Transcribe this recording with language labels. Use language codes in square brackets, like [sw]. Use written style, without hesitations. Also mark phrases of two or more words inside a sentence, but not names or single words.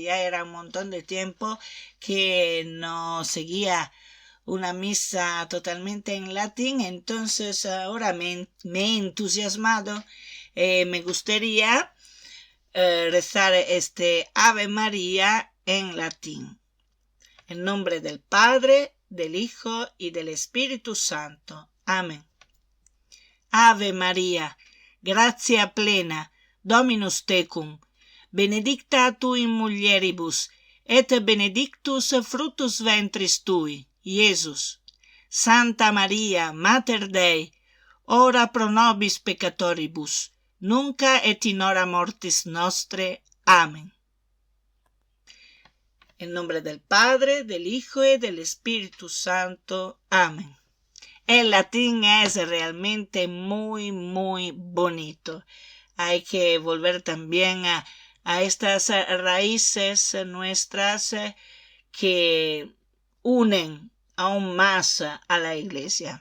[es] Ya era un montón de tiempo que no seguía una misa totalmente en latín, entonces ahora me he entusiasmado. Me gustaría rezar este Ave María en latín. En nombre del Padre, del Hijo y del Espíritu Santo. Amén. [la] Ave María, gratia plena, Dominus tecum, benedicta tu in mulieribus, et benedictus fructus ventris tui, Iesus. Santa Maria, Mater Dei, ora pro nobis peccatoribus, nunca et in hora mortis nostre. [es] Amén. En nombre del Padre, del Hijo y del Espíritu Santo. Amén. El latín es realmente muy, muy bonito. Hay que volver también a estas raíces nuestras que unen aún más a la iglesia.